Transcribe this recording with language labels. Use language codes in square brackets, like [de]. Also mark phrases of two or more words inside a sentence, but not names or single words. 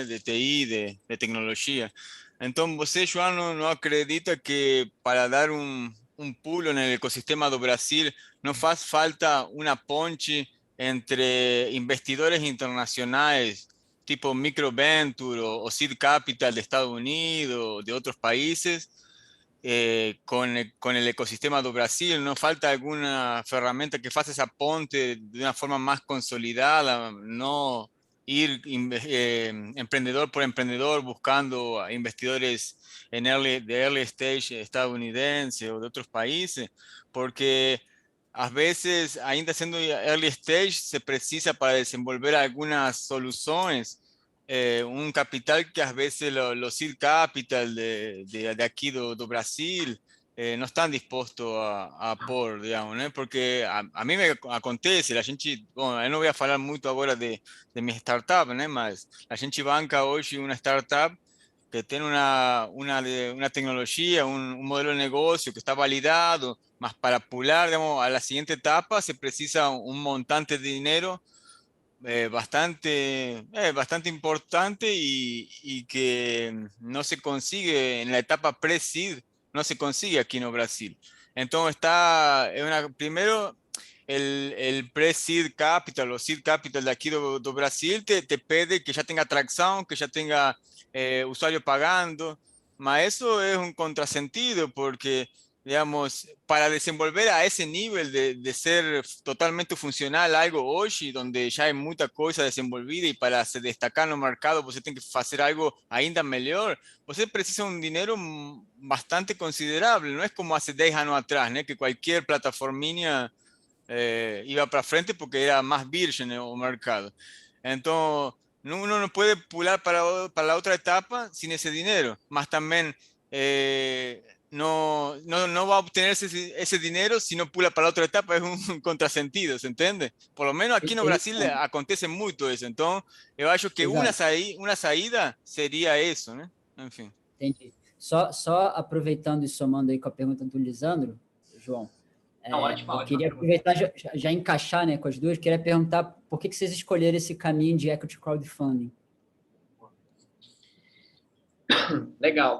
[pt] De TI, de tecnologia. Então você, João, não acredita que para dar pulo no ecossistema do Brasil não faz falta uma ponte entre investidores internacionais tipo microventure o [en] seed capital [pt] de Estados Unidos, [es] de otros países, con el [pt] ecosistema do Brasil? [es] ¿No falta alguna herramienta que faça esa ponte de una forma más consolidada? No ir emprendedor por emprendedor buscando investidores de [en] early stage [es] estadounidense o de otros países, porque a veces, [pt] ainda sendo [en] early stage, [es] se precisa para desenvolver algunas soluciones un capital que a veces los [en] seed capital [es] de aquí do Brasil no están dispuestos a pôr, digamos, né? [pt] Porque [es] a mí me [pt] acontece, a gente, bom, eu não vou falar muito agora de minha startup, né? Mas a gente banca hoje uma startup que tem [es] una tecnología, un modelo de negocio que está validado, [pt] mas para pular, [es] digamos, a la siguiente etapa se precisa un montante de dinero bastante importante y que no se consigue en la etapa pre-seed, no se consigue aquí en Brasil. Entonces primero el [en] pre-seed capital [es] o [en] seed capital [es] de aquí do Brasil te pide que ya tenga tracción, que ya tenga usuario pagando, mas eso es un contrasentido porque digamos, para desenvolver a ese nivel de ser totalmente funcional algo hoy, donde ya hay mucha cosa desenvolvida y para se destacar en el mercado, [pt] você tem que [es] hacer algo ainda mejor, [pt] você precisa [es] un dinero bastante considerable, no es como hace 10 años atrás, ¿no? Que cualquier plataforminha iba para frente porque era más virgen el mercado. Entonces, uno no puede pular para la otra etapa sin ese dinero, más también no va a obtener ese dinero si no pula para la otra etapa, es un contrasentido, ¿se entiende? Por lo menos aquí no Brasil [pt] Perfeito. [es] acontece mucho eso, entonces yo [pt] acho que Exato. [es] una saída sería eso, ¿no? En fin. [pt] Entendi. Só aproveitando e somando aí com a pergunta do Lisandro, João, eu queria aproveitar já encaixar, né, com as duas, queria perguntar por que vocês escolheram esse caminho de [en] equity crowdfunding? [pt] Legal.